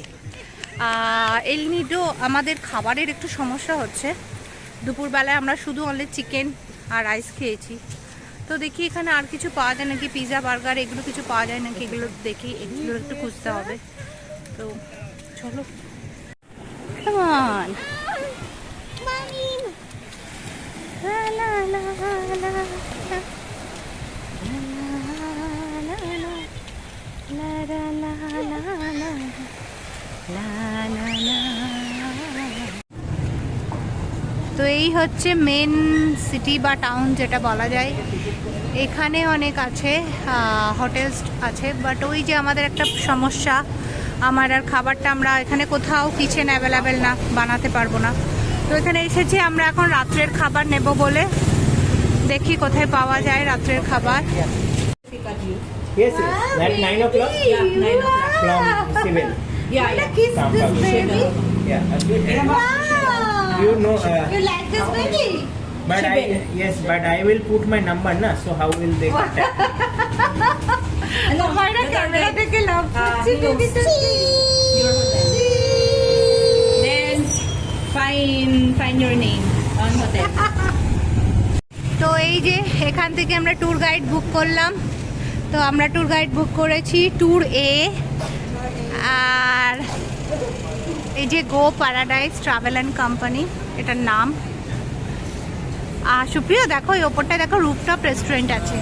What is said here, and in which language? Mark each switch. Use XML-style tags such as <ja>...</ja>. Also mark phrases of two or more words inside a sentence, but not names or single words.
<bn>এল নিডো আমাদের খাবারের একটু সমস্যা হচ্ছে, দুপুরবেলায় আমরা শুধু</bn> <en>only chicken</en> <bn>আর রাইস খেয়েছি, তো দেখি এখানে আর কিছু পাওয়া যায় নাকি,</bn> <en>pizza burger</en> <bn>এগুলো কিছু পাওয়া যায় নাকি, এগুলো দেখি, এগুলো একটু খুঁজতে হবে। তো চলো,</bn> <en>come on. La la la la la</en> <bn>তো এই হচ্ছে</bn> <en>main city</en> <bn>বা টাউন যেটা বলা যায়। এখানে অনেক আছে, হোটেলস আছে, বাট ওই যে আমাদের একটা সমস্যা, আমার আর খাবারটা আমরা এখানে কোথাও</bn> <en>kitchen available</en> <bn>না, বানাতে পারবো না। তো এখানে এসেছি আমরা এখন রাত্রের খাবার নেব বলে, দেখি কোথায় পাওয়া যায় রাত্রের খাবার।</bn> <en>Yes, at 9 o'clock. Yeah, 9 o'clock. From Civil. Yeah, yeah. Kiss this baby. Yeah. Wow. You know. You like this baby? But but I will put my number, na. So how will they contact?</en> <bn>আমারা ক্যামেরা থেকে লাভ করছি</bn> <en>he knows.</en> <bn>বেবিটা।</bn> <en>Your hotel. Then find your name on hotel.</en> <bn>তো এই যে এখান থেকে আমরা</bn> <en>tour guide book</en> <bn>করলাম, তো আমরা</bn> <en>tour guide book</en> <bn>করেছি ট্যুর এ, আর এই যে গো প্যারাডাইস ট্রাভেল অ্যান্ড কোম্পানি এটার নাম। আর সুপ্রিয়া দেখো এই ওপরটায় দেখো</bn> <en>rooftop restaurant</en> <bn>আছে।</bn>